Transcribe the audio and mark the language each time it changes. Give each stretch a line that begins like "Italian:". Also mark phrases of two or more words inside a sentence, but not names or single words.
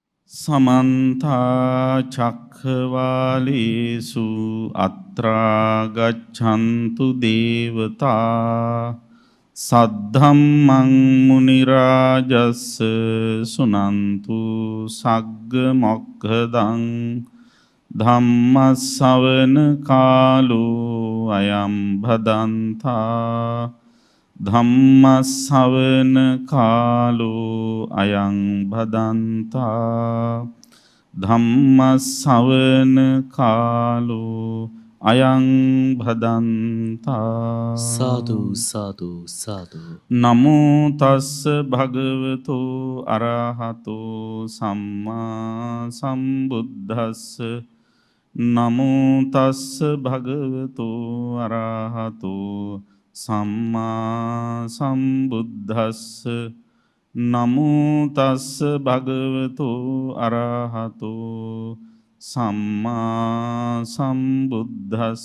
Pali: समन्ता चक्रवालेषु अत्रा गच्छन्तु देवता सद्धम्मं मुनिराजस्य सुनन्तु सग्गमोक्खदं धम्मश्रवण कालो अयं भदन्ता ධම්මස්සවන කාලෝ අයං භදන්තා ධම්මස්සවන කාලෝ අයං භදන්තා සාදු සාදු සාදු නමෝ තස්ස භගවතු අරහතෝ සම්මා සම්බුද්දස්ස නමෝ තස්ස භගවතු අරහතෝ සම්මා සම්බුද්දස්ස නමෝ තස්ස භගවතු අරහතෝ සම්මා සම්බුද්දස්ස